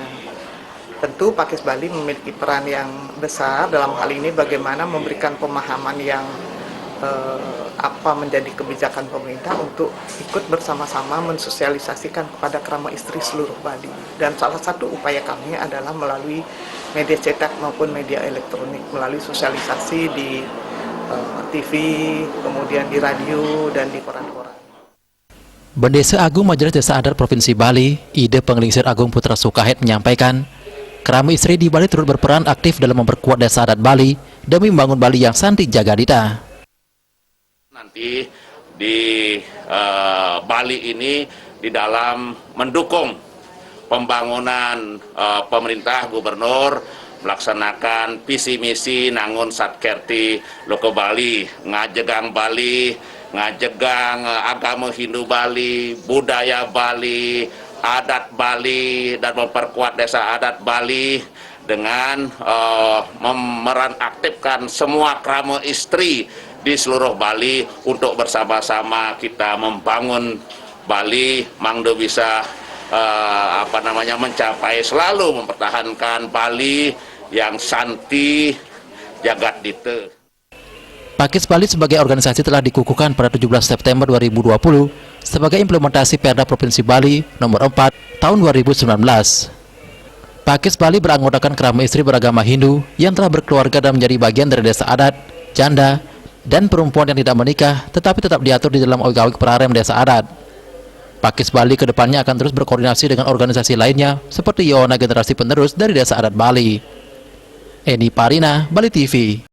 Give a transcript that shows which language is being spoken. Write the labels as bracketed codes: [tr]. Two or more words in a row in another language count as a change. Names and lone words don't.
[id] Tentu Pakis Bali memiliki peran yang besar dalam hal ini bagaimana memberikan pemahaman yang apa menjadi kebijakan pemerintah untuk ikut bersama-sama mensosialisasikan kepada [ban] krama istri [id] seluruh Bali. Dan salah satu upaya kami adalah melalui media cetak maupun media elektronik, melalui sosialisasi di TV, kemudian di radio, dan di koran-koran. Bendesa Agung Majelis Desa Adat Provinsi Bali, Ide Penglingsir Agung Putra Sukahed menyampaikan, [ban] krama istri [id] di Bali turut berperan aktif dalam memperkuat desa adat Bali demi membangun Bali yang [ban] santi jagadita. [id] Nanti di Bali ini di dalam mendukung pembangunan pemerintah gubernur melaksanakan visi misi nangun [ban] satkerti loko Bali, ngajegang Bali, ngajegang agama Hindu Bali, budaya Bali, adat Bali, [id] dan memperkuat desa adat Bali dengan memeran aktifkan semua [ban] krama istri [id] di seluruh Bali untuk bersama-sama kita membangun Bali mangdo bisa mencapai selalu mempertahankan Bali yang [ban] santi jagat dite. [id] Pakis Bali sebagai organisasi telah dikukuhkan pada 17 September 2020 sebagai implementasi Perda Provinsi Bali nomor 4 tahun 2019. Pakis Bali beranggotakan [ban] krama istri [id] beragama Hindu yang telah berkeluarga dan menjadi bagian dari desa adat, janda, dan perempuan yang tidak menikah tetapi tetap diatur di dalam [ban] awik-awik perarem [id] desa adat. Pakis Bali kedepannya akan terus berkoordinasi dengan organisasi lainnya seperti Yona Generasi Penerus dari Desa Adat Bali. Eni Parina, Bali TV.